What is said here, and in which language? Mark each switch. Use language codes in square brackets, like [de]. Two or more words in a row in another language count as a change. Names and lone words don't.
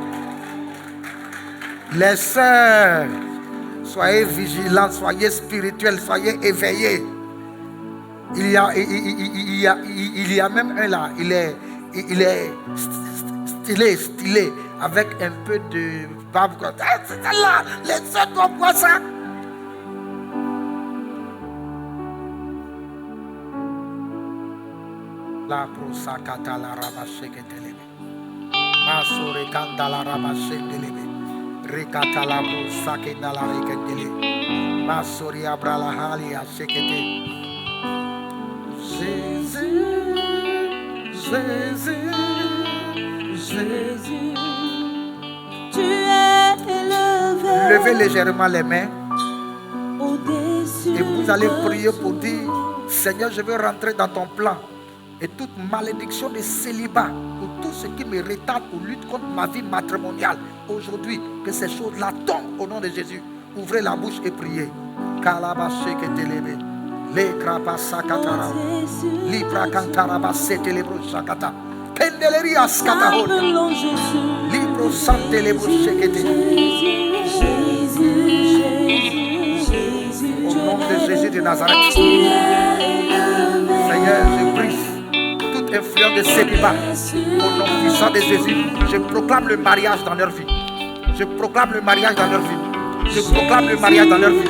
[fr] Les sœurs, soyez vigilantes, soyez spirituelles, soyez éveillées. Il y a même un là, il est stylé, avec un peu de barbe. C'est là, les sœurs doivent voir ça. La prosakata la rabasheketelebe. Masore kanda la rabashendelebe. Rekata la prosakenda la reketele. Masori abra la hali a shekete. Jésus, Jésus, Jésus. Tu es élevé. Levez légèrement les mains. Au-dessus Et vous allez prier pour dire, Seigneur, je veux rentrer dans ton plan. Et toute malédiction de célibat, ou tout ce qui me retarde ou lutte contre ma vie matrimoniale, aujourd'hui, que ces choses-là tombent au nom de Jésus. Ouvrez la bouche et priez. Kalabashe que t'élève. Les krapasakatara. Libra kantaraba setelebro shakata. Pendeleri askatahon. Libro santelebro shekete. Au nom de Jésus de Nazareth. Seigneur, je prie. Influence de célibat, au nom puissant de Jésus, je proclame le mariage dans leur vie. Je proclame le mariage dans leur vie. Je proclame le mariage dans leur vie.